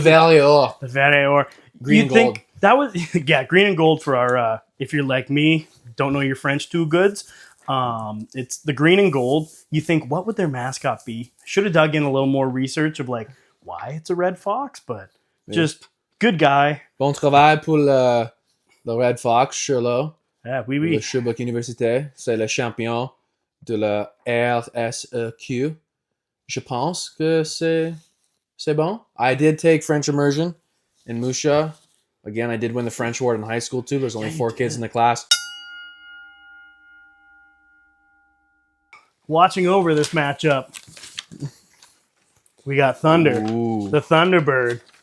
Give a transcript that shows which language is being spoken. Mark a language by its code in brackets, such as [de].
[en] Valor, green and gold. That was green and gold for our. If you're like me, don't know your French too goods. It's the green and gold. You think, what would their mascot be? Should have dug in a little more research of like why it's a red fox, but. Just good guy. [fr] Bon travail pour le Red Fox, Sherlow. [en] Yeah, oui. [fr] Le Sherbrooke Université. C'est le champion de la RSEQ. Je pense que c'est bon. [en] I did take French immersion in Musha. Again, I did win the French award in high school too. There's only 4 kids in the class. Watching over this matchup, we got Thunder, the Thunderbird.